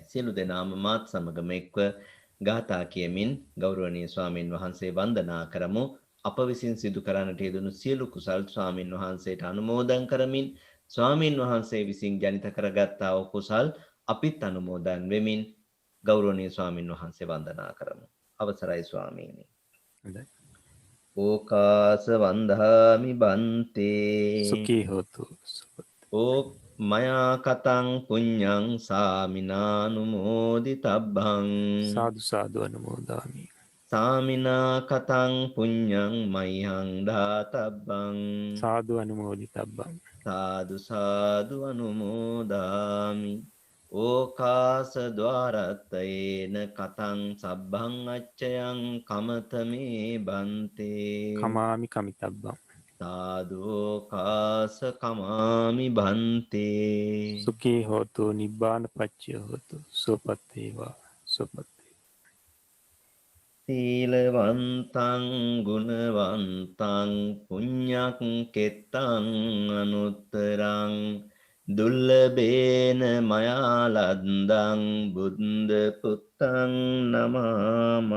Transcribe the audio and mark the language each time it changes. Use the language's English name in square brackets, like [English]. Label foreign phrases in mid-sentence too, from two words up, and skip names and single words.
[Sinhala] සියලු දෙනාම මාත් සමගම එක්ව ගාථා කියමින් ගෞරවනීය ස්වාමින් වහන්සේ වන්දනා කරමු. අප විසින් සිදු කරන්නට යෙදුණු සියලු කුසල් ස්වාමින් වහන්සේට අනුමෝදන් කරමින් ස්වාමින් වහන්සේ විසින් ජනිත කරගත්තා වූ කුසල් අපිත් අනුමෝදන් වෙමින් ගෞරවනීය ස්වාමින් වහන්සේ වන්දනා කරමු. අවසරයි ස්වාමීනි. හොඳයි. [Pali] ඕකාස වන්දාමි බන්තේ සුඛී හෝතු. ඕ මයා කතං පුඤ්ඤං සාමිනානුමෝදිතබ්බං සාදු සාදු අනුමෝදාමි. සාමිනා කතං පුඤ්ඤං මයං දාතබ්බං සාදු අනුමෝදිතබ්බං. සාදු සාදු අනුමෝදාමි. ඕකාස ద్వාරත්තේන කතං සබ්බං අච්චයං කමතමේ බන්තේ කමාමි කමිතබ්බං. සාදෝකාස කමාමි බන්තේ සුඛී හෝතු නිබ්බාන පච්චය හෝතු. [Sinhala] සුවපත් වේවා. සුවපත්. [Pali] සීලවන්තං ගුණවන්තං පුඤ්ඤක් කෙත්තං අනුත්තරං දුල්ලභේන මයා ලද්දං බුද්ධ පුත්තං නමාමං.